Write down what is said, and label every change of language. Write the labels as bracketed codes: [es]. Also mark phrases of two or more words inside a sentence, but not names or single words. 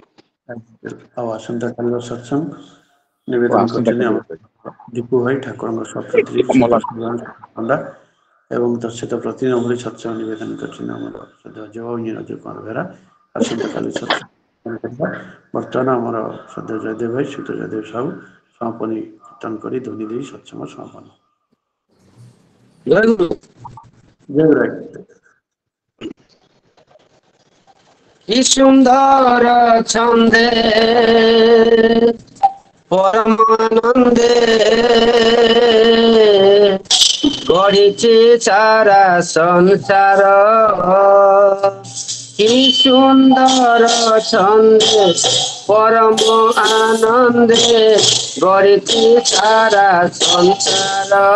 [or] ଆଉ ଆସନ୍ତାକାଲିର ସତ୍ସଙ୍ଗ ନିବେଦନ କରୁଛନ୍ତି ଆମ ଦୀପୁ ଭାଇ, ଠାକୁରଙ୍କ ସପ୍ତତ୍ରୀ ପଣ୍ଡା ଏବଂ ଦର୍ଶିତ ପ୍ରତିଦିନ ଭଳି ସତ୍ସଙ୍ଗ ନିବେଦନ କରିଛନ୍ତି ଆମର ସଦୟ ନିରଜ କୁମାର ବେହେରା। ଆସନ୍ତାକାଲି ସତ୍ସଙ୍ଗ ବର୍ତ୍ତମାନ ଆମର ସଦୟ ଜୟଦେବ ଭାଇ, ସୁତ ଜୟଦେବ ସାହୁ ସମାପନୀ କୀର୍ତ୍ତନ କରି ଧ୍ୱନି ଦେଇ ସତ୍ସଙ୍ଗ ସମାପନ। ଜୟ ଗୁରୁ। ଜୟ ଗୁରୁ। [bn] কি সুন্দর ছন্দে পরমানন্দে গড়িছে সারা সংসার, কি সুন্দর ছন্দে পরম আনন্দে গড়িছে সারা সংসার।